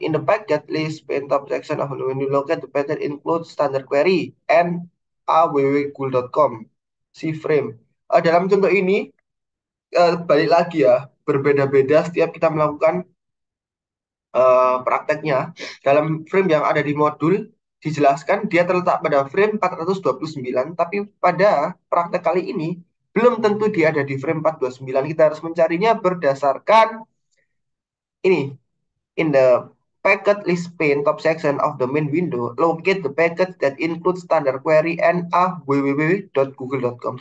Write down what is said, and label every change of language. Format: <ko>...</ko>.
<en>In the packet list paint top section of when you locate the packet include standard query and www.google.com C-frame.</en> <id>Dalam contoh ini balik lagi ya, berbeda-beda setiap kita melakukan prakteknya. Dalam frame yang ada di modul dijelaskan dia terletak pada frame 429, tapi pada praktek kali ini belum tentu dia ada di frame 429. Kita harus mencarinya berdasarkan ini.</id> <en>In the packet list pane top section of the main window, locate the packet that include standard query and www.google.com.</en>